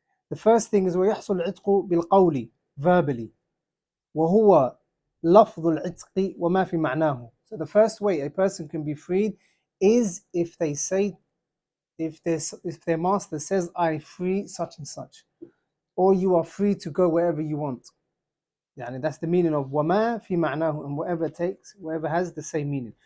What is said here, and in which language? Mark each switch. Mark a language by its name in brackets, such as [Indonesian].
[English] The first thing is [Arabic] ويحصل العتق بالقول, [English] verbally. [Arabic] وهو لفظ العتق وما في معناه. [English] So the first way a person can be freed is if they say, if their master says, I free such and such, or you are free to go wherever you want. Yani that's the meaning of [Arabic] وَمَا فِي مَعْنَاهُ, [English] and whatever has the same meaning.